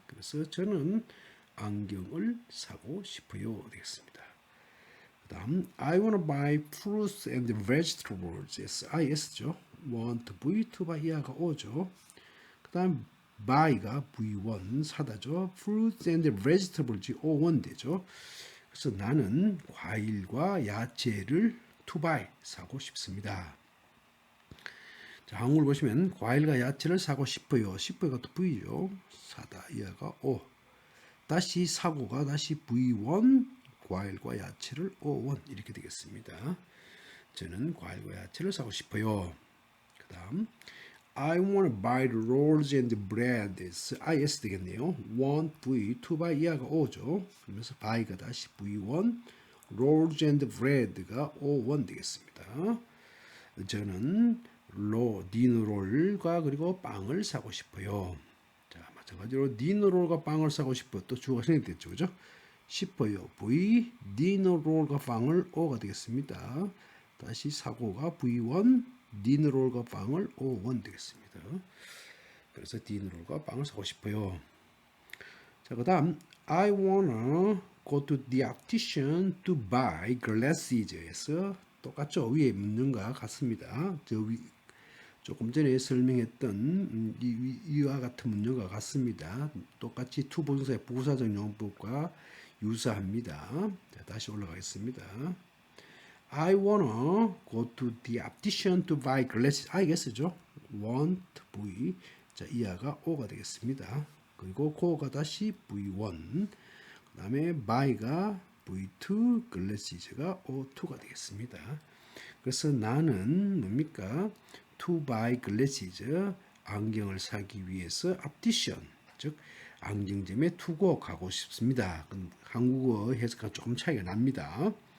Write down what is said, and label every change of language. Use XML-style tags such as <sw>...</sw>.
<ko>그래서 저는 안경을 사고 싶어요. 되겠습니다. 그 다음</ko> <en>I want to buy fruits and vegetables. IS죠.</en> <ko>want V to buy 이하가 오죠. 그 다음 buy가 V1 사다죠. fruits and vegetables O1 되죠. 그래서 나는 과일과 야채를 to buy 사고 싶습니다. 자, 한국을 보시면 과일과 야채를 사고 싶어요. 싶어요가 또 V죠. 사다 이하가 O. 다시 사고가 다시 V1 과일과 야채를 O1 이렇게 되겠습니다. 저는 과일과 야채를 사고 싶어요. 그 다음</ko> <en>I want to buy the rolls and breads.</en> <ko>IS 되겠네요. want V to buy 이하가 O죠. 그러면서 buy가 다시 V1 rolls and bread가 O1 되겠습니다. 저는 디너롤과 그리고 빵을 사고 싶어요. 자, 마찬가지로 디너롤과 빵을 사고 싶어. 또 주어가 생략됐죠. 그죠? 싶어요. V 디너롤과 빵을 O가 되겠습니다. 다시 사고가 V1 디너롤과 빵을 O1 되겠습니다. 그래서 디너롤과 빵을 사고 싶어요. 자, 그 다음</ko> <en>I wanna go to the optician to buy glasses.</en> <ko>똑같죠? 위에 문장과 같습니다. 조금 전에 설명했던 이와 같은 문장과 같습니다. 똑같이 to 부정사의 부사적 용법과 유사합니다. 자, 다시 올라가겠습니다.</ko> <en>I wanna go to the optician to buy glasses. I guess죠. want V.</en> <ko>자, 이하가 O가 되겠습니다. 그리고 go가 다시 V1. 그 다음에 buy가 V2, glasses가 O2가 되겠습니다. 그래서 나는 뭡니까?</ko> <en>To buy glasses,</en> <ko>안경을 사기 위해서 optician, 즉 안경점에 투고 가고 싶습니다. 한국어 해석과 조금 차이가 납니다.</ko>